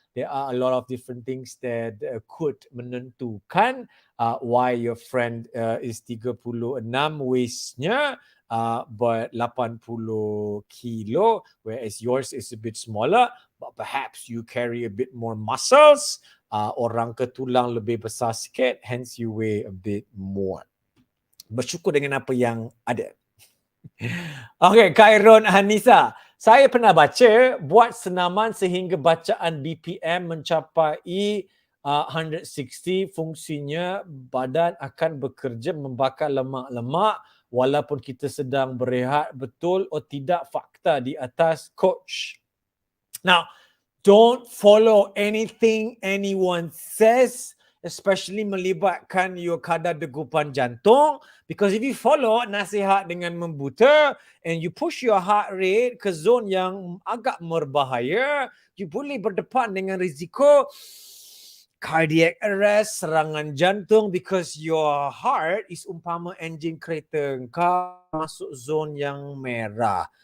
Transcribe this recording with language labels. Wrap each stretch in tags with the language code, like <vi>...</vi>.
<en>There are a lot of different things that could menentukan why your friend is 36 waistnya, but 80 kilo, whereas yours is a bit smaller, but perhaps you carry a bit more muscles.</en> <ms>Orang ke tulang lebih besar sikit,</ms> <en>hence you weigh a bit more.</en> <ms>Bersyukur dengan apa yang ada. Okay, Khairun Hanisa. Saya pernah baca, buat senaman sehingga bacaan BPM mencapai 160, fungsinya badan akan bekerja membakar lemak-lemak walaupun kita sedang berehat. Betul atau tidak fakta di atas, coach?</ms> <en>Now, don't follow anything anyone says, especially melibatkan your</en> <ms>kadar degupan jantung.</ms> <en>Because if you follow</en> <ms>nasihat dengan membuta</ms> <en>and you push your heart rate</en> <ms>ke zone yang agak berbahaya,</ms> <en>you</en> <ms>boleh berdepan dengan risiko</ms> <en>cardiac arrest,</en> <ms>serangan jantung,</ms> <en>because your heart is</en> <ms>umpama enjin kereta engkau masuk zone yang merah.</ms>